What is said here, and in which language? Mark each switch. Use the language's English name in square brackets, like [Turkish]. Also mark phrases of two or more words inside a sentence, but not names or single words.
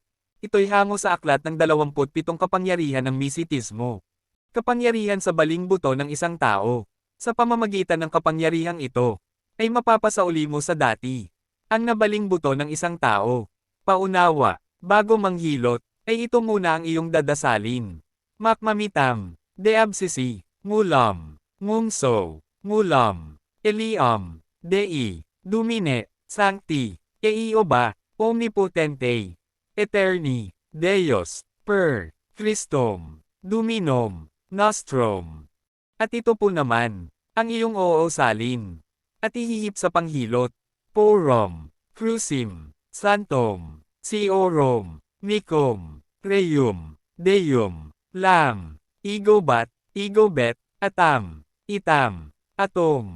[Filipino] Ito'y hango sa aklat ng 27 kapangyarihan ng misitismo. Kapangyarihan sa baling buto ng isang tao. Sa pamamagitan ng kapangyarihang ito, ay mapapasauli mo sa dati. Ang nabaling buto ng isang tao. Paunawa, bago manghilot, ay ito muna ang iyong dadasalin. [Latin] Makmamitam, deabsisi, ngulam, ngumso, ngulam, eliam, dei, dumine, sancti, eioba, omnipotente, eterni, Deus, per, Christom, Dominom, Nostrum. [Filipino] At ito po naman, ang iyong oosalin. At ihihip sa panghilot, [Latin] Porum, Crucim, Santom, Siorum, Nicum, Reum, Deum, Lam, Igobat, Igobet, Atam, Itam, Atom.